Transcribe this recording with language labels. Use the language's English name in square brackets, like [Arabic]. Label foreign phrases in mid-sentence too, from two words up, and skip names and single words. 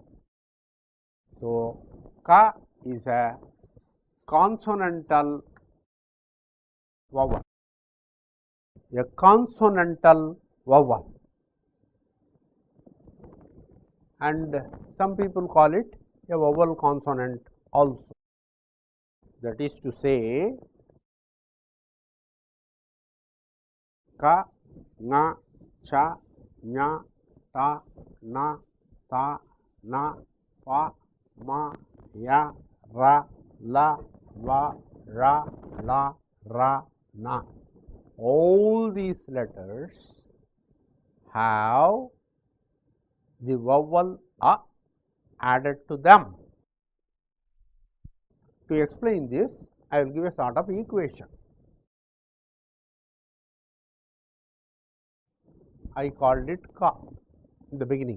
[English] So, ka is a consonantal vowel, a consonantal vowel, and some people call it a vowel consonant also. That is to say, ka, nga, cha, nya, ta, na, ta, na, pa, ma, ya, ra, la, va, ra, la, ra, na. All these letters have the vowel a added to them. To explain this, I will give a sort of equation. I called it ka in the beginning.